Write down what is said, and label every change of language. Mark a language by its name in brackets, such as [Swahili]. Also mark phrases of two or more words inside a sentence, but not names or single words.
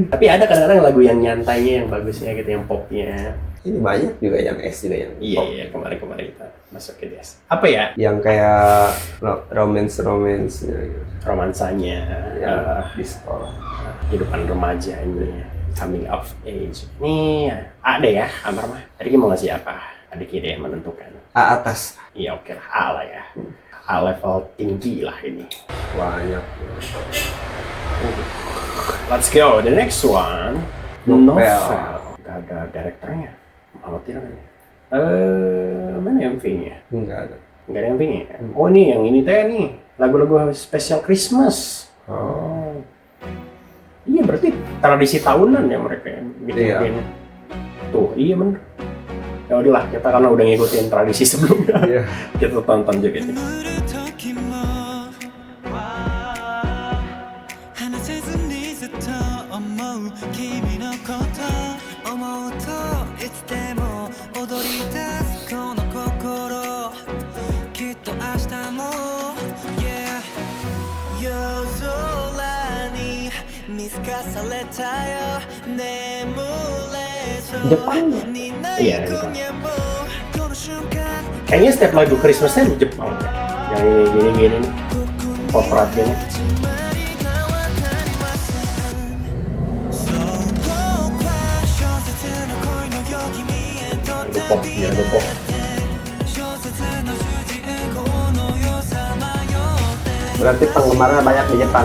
[Indonesian] Tapi ada kadang-kadang lagu yang nyantainya, yang bagusnya gitu, yang popnya. Ini banyak juga yang S juga yang Iya, pop. iya, kemarin kita masuk ke DS. Apa ya? Yang kayak romance-nya gitu. Romansanya, Di sekolah. kehidupan remajanya, [English] coming of age. [Indonesian] Ini ada ya, Amar mah. Tadi mau ngasih apa? Adik ide yang menentukan. A atas. Iya oke lah, A lah ya. A level tinggi lah ini. Banyak. [English] Let's go, the next one. [Indonesian] Novel. Gak ada direkturnya. Kalau tidak kan? Mana MV-nya? Enggak ada. Nggak ada MV-nya? Oh ini yang ini teh nih, lagu-lagu spesial Christmas. Oh. Iya berarti tradisi tahunan ya mereka yang bikin. Iya. Tuh iya bener. Ya udahlah, kita karena udah ngikutin tradisi sebelumnya. Iya. Kita tonton juga ini. [Japanese] 眠る時も離せずにずっと思う君のこと思うといつでも踊り出すこの心きっと明日も Yeah 夜空に見透かされたよ眠れそう [Indonesian] Jepang. [Japanese] にな [Indonesian] Iya, [Japanese] い [Indonesian] Jepang. [Japanese] 今夜もこの瞬間 [Indonesian] Kayaknya setiap lagu Christmasnya di Jepang. Yang ini gini-gini nih, [English] pop rock [Indonesian] gini. Lagu pop, ya lagu pop. Berarti penggemarnya banyak di Jepang.